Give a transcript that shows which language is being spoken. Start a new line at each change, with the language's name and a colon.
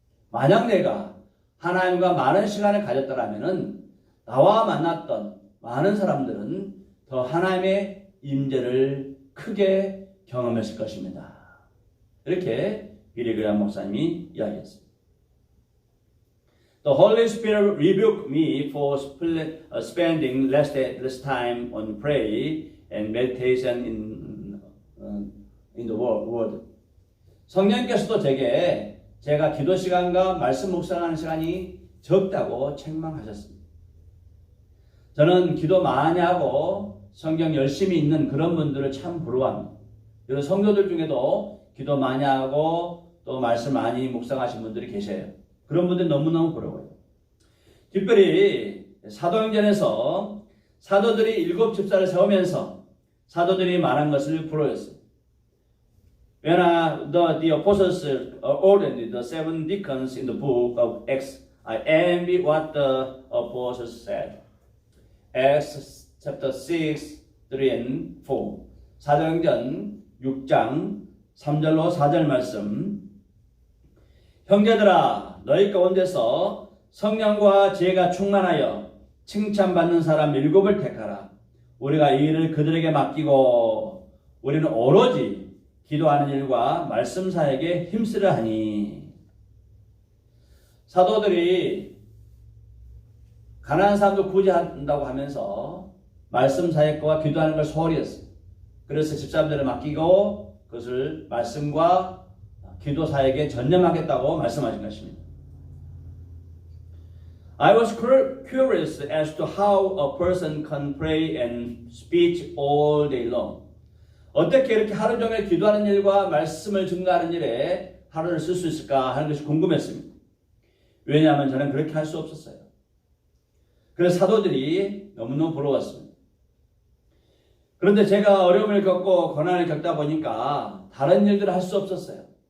Korean: 만약 내가 하나님과 많은 시간을 가졌더라면 나와 만났던 많은 사람들은 더 하나님의 임재를 크게 경험했을 것입니다. 이렇게 빌리 그레이엄 목사님이 이야기했습니다.
English: The Holy Spirit rebuked me for spending less time on prayer and meditation in the Word.
Korean: 성령께서도 제가 기도 시간과 말씀 묵상하는 시간이 적다고 책망하셨습니다. 저는 기도 많이 하고 성경 열심히 읽는 그런 분들을 참 부러워합니다. 그리고 성도들 중에도 기도 많이 하고 또 말씀 많이 묵상하신 분들이 계세요. 그런 분들이 너무너무 부러워요. 특별히 사도행전에서 사도들이 7 집사를 세우면서 사도들이 말한 것을 불어였어요.
English: When the apostles ordered the 7 deacons in the book of Acts, I envy what the apostles said. Acts chapter 6, 3 and 4.
Korean: 사도행전 6장 3절로 4절 말씀. 형제들아, 너희 가운데서 성령과 지혜가 충만하여 칭찬받는 사람 7을 택하라. 우리가 이 일을 그들에게 맡기고 우리는 오로지 기도하는 일과 말씀 사역에 힘쓰려 하니. 사도들이 가난한 사람도 구제한다고 하면서 말씀 사역과 기도하는 걸 소홀히 했어요. 그래서 집사람들을 맡기고 그것을 말씀과 기도 사역에 전념하겠다고 말씀하신 것입니다.
English: I was curious as to how a person can pray and speak all day long.
Korean: 어떻게 이렇게 하루 종일 기도하는 일과 말씀을 증거하는 일에 하루를 쓸 수 있을까 하는 것이 궁금했습니다. 왜냐하면 저는 그렇게 할 수 없었어요. 그래서 사도들이 너무너무 부러웠습니다. 그런데 제가 어려움을 겪고 고난을 겪다 보니까 다른 일들을 할 수 없었어요.